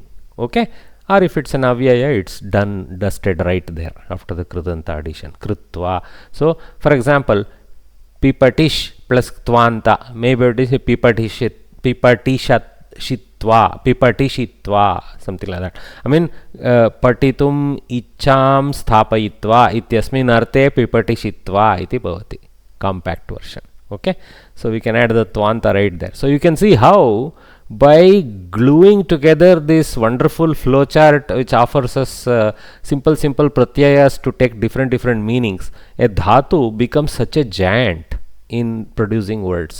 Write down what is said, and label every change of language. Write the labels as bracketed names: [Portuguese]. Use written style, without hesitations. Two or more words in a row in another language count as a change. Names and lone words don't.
[English] Okay, or if it's an avyaya, it's dusted right there after the kridanta addition, kritva. So for example, pipatish plus tvanta, maybe it is pipatishitva, something like that. I mean, [Sanskrit] पतितुम् इच्छाम् स्थापयित्वा इत्यस्मिन् अर्थे पिपतिषित्वा इति भवति, [English] compact version. Okay, so we can add the tvanta right there. So you can see how by gluing together this wonderful flowchart which offers us simple pratyayas to take different meanings, a dhatu becomes such a giant in producing words.